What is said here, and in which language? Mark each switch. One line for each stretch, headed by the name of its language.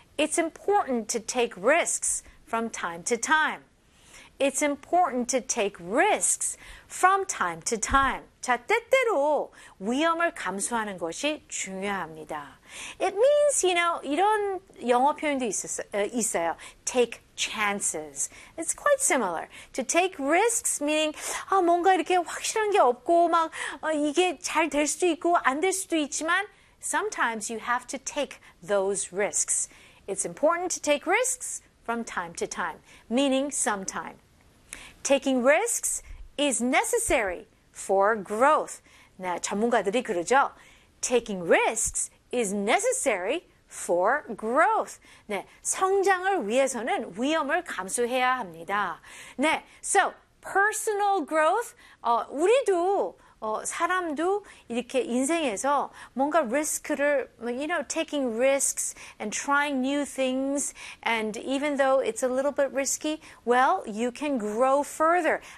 English: It's important to take risks from time to time. It's important to take risks from time to time.
Korean: 자, 때때로 위험을 감수하는 것이 중요합니다.
English: It means, you know,
Korean: 이런 영어 표현도 있어요.
English: Take chances. It's quite similar. To take risks, meaning
Korean: 뭔가 이렇게 확실한 게 없고 막 이게 잘 될 수도 있고 안 될 수도 있지만
English: sometimes you have to take those risks. It's important to take risks from time to time, meaning sometime. Taking risks is necessary for growth.
Korean: 네, 전문가들이 그러죠.
English: Taking risks is necessary for growth.
Korean: 네, 성장을 위해서는 위험을 감수해야 합니다.
English: 네, so personal growth,
Korean: 우리도 사람도 이렇게 인생에서 뭔가 risk를,
English: you know, taking risks and trying new things and even though it's a little bit risky, well, you can grow further.